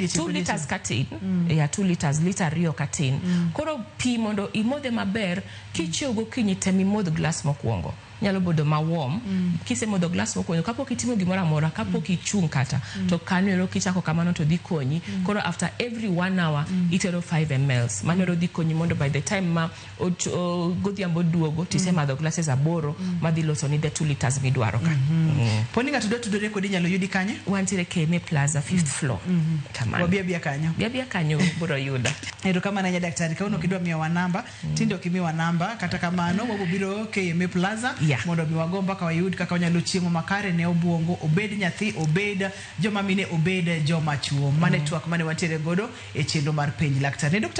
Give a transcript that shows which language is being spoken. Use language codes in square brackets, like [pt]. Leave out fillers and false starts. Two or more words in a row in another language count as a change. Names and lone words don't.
[luo] 2 liters katin ya 2 liters liter rio katin koro pi mondo imodhe maber kichiew gokinyi temi modh glass mokwongo nyalo bodo ma warm kise modho glass mokwongo kapok itimo gimoro amora kapok ichung kata to kanyo kichako kamano to dhi konyi koro [en] after every 1 hour [luo] itero 5 ml manero dhi konyi mondo [en] by the time [luo] ma godhiambo duogo tise madho glasses aboro madhi loso ni [en] the 2 liters [luo] midwaro ka poni ng'ato dwa tudore kodi nyalo yudi kanye wantiere KMA Plaza 5th floor kamano wabia kanyo biro yuda ero kama na daktari kauno kidwa miwa namba tindo kimiwa namba kata kamano wabiro KMA Plaza mondo miwagomba ka wayud kaka wanyalo chiemo makare ne obwongo obed nyathi obed joma mine obed joma chuo mane twak mane watiere godo e chendo mar penj daktari Dr.